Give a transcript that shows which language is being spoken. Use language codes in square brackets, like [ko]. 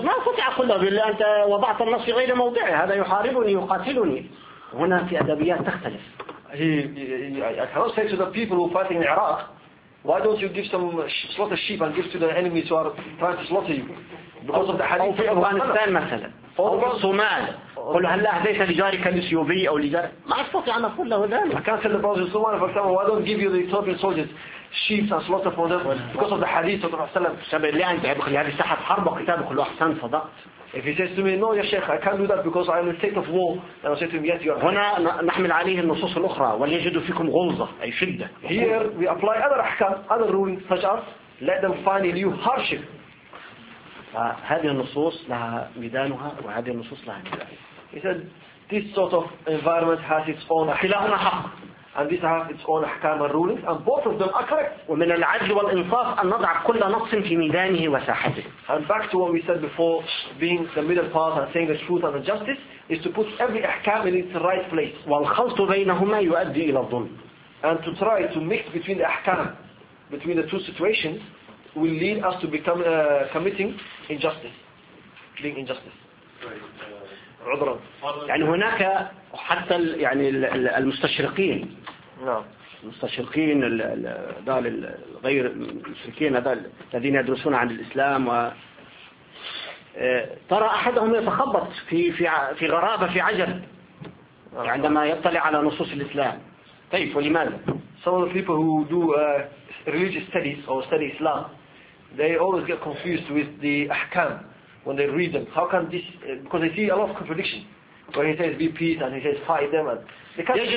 [ar] ما أستطيع أقول له بالله أنت وضعت النص في غير موضعه, هذا يحاربني يقاتلني. هنا في أدبيات تختلف. [en] I cannot say to the people who fight in Iraq, Why don't you give some slaughter sheep and give to the enemies who are trying to slaughter you? Because of the hadith of Afghanistan, مثلا. Or Somal. [ar] قل هل لا هديت لجارك الاثيوبي او لجارك ما استطيع ان اقول له ذلك. [en] I can't tell the brothers in Somalia, for example, why don't give you the Ethiopian soldiers sheep and slaughter for them because of the hadith of the Prophet صلى الله عليه وسلم. If he says to me, no, ya Sheikh, I can't do that because I'm in a state of war, then I say to him, yes, you are. Here we apply other ahkam, other rulings, such as, let them find in you hardship. He said, this sort of environment has its own ahkam. And this has its own ahkam and rulings, and both of them are correct. [ar] ومن العدل والإنصاف أن نضع كل نقص في ميدانه وساحته. [en] And back to what we said before, being the middle part and saying the truth and the justice, is to put every ahkam in its right place. [ar] والخلط بينهما يؤدي إلى الظلم. [en] And to try to mix between the ahkam, between the two situations, will lead us to become committing injustice, being injustice. [ar] عذرا. يعني هناك حتى يعني المستشرقين المستشرقين هذول الغير المشركين هذول الذين يدرسون عن الإسلام و ترى أحدهم يتخبط في في في غرابة في عجل عندما يطلع على نصوص الإسلام كيف ولماذا؟ [en] Some of the people who do religious studies or study Islam, they always get confused with the أحكام when they read them. How can this because they see a lot of contradiction when he says be peace and he says fight them, and they can't